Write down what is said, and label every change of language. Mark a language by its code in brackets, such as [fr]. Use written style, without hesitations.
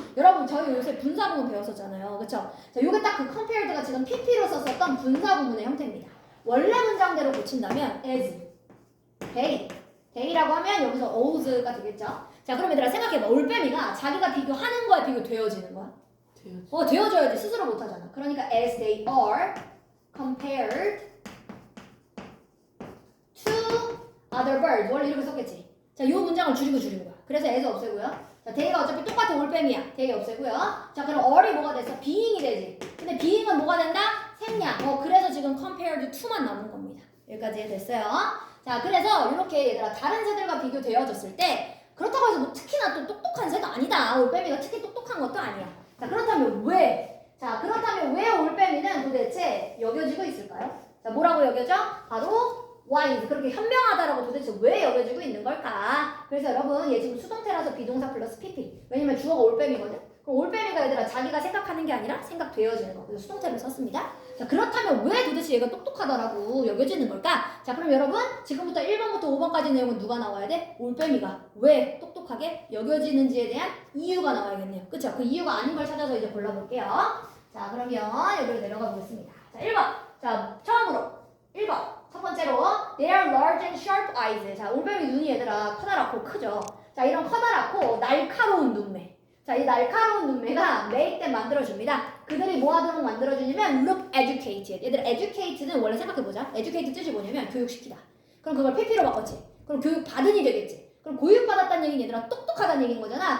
[ko] 여러분 저희 요새 분사구문 배웠었잖아요. 그쵸? 자, 요게 딱 그 compared가 지금 PP로 썼었던 분사구문의 형태입니다. 원래 문장대로 고친다면 as, day라고 하면 여기서 ows가 되겠죠? 자, 그럼 얘들아 생각해봐. 올빼미가 자기가 비교하는 거야, 비교되어지는 거야? 되어져야지. 스스로 못하잖아. 그러니까 [en] as they are compared to other birds. [ko] 원래 이렇게 썼겠지. 자, 이 문장을 줄이는 거야. 그래서 as 없애고요. 자, they가 어차피 똑같은 올빼미야. they 없애고요. 자, 그럼 are이 뭐가 됐어? being이 되지. 근데 being은 뭐가 된다? 생략. 그래서 지금 compared to만 남은 겁니다. 여기까지 됐어요. 자, 그래서 이렇게 얘들아 다른 새들과 비교되어졌을 때 그렇다고 해서 뭐 특히나 또 똑똑한 새도 아니다. 올빼미가 특히 똑똑한 것도 아니야. 자, 그렇다면 왜? 자, 그렇다면 왜 올빼미는 도대체 여겨지고 있을까요? 자, 뭐라고 여겨져? 바로 wise. 그렇게 현명하다라고 도대체 왜 여겨지고 있는 걸까? 그래서 여러분, 얘 지금 수동태라서 비동사 플러스 pp. 왜냐면 주어가 올빼미거든? 그럼 올빼미가 얘들아 자기가 생각하는 게 아니라 생각되어지는 거. 그래서 수동태를 썼습니다. 자, 그렇다면 왜 도대체 얘가 똑똑하다라고 여겨지는 걸까? 자, 그럼 여러분, 지금부터 1번부터 5번까지 내용은 누가 나와야 돼? 올빼미가 왜 똑똑하게 여겨지는지에 대한 이유가 나와야겠네요. 그쵸? 그 이유가 아닌 걸 찾아서 이제 골라볼게요. 자, 그러면 여기로 내려가 보겠습니다. 자, 1번. 자, 처음으로 1번. 첫 번째로 [en] they are large and sharp eyes. [ko] 자, 올빼미 눈이 얘들아 커다랗고 크죠. 자, 이런 커다랗고 날카로운 눈매. 자, 이 날카로운 눈매가 [en] make them [ko] 만들어줍니다. 그들이 뭐 하도록 만들어주냐면 [en] look educated. [ko] 얘들아 educated는 원래 생각해보자. educate 뜻이 뭐냐면 교육시키다. 그럼 그걸 pp로 바꿨지. 그럼 교육 받은이 되겠지. 그럼 교육받았다는 얘기는 얘들아 똑똑하다는 얘기인 거잖아.